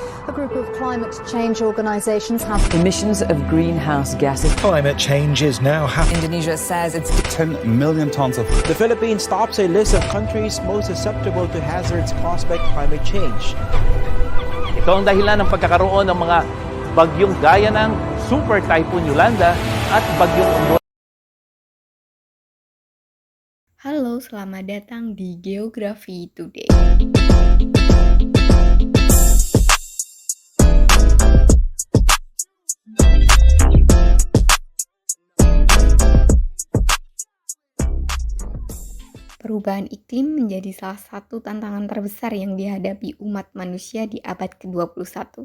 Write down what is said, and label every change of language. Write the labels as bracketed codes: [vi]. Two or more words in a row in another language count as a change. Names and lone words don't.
[en] A group of climate change organizations have emissions of greenhouse gases. Climate change is now happening. Indonesia says it's 10 million tons of. The Philippines tops a list of countries most susceptible to hazards caused by climate change. [tl] Ito ang dahilan ng pagkakaroon ng mga bagyong gaya ng Super Typhoon Yolanda at bagyong Umbon. [id] Halo, selamat datang di Geografi Today. Perubahan iklim menjadi salah satu tantangan terbesar yang dihadapi umat manusia di abad ke-21.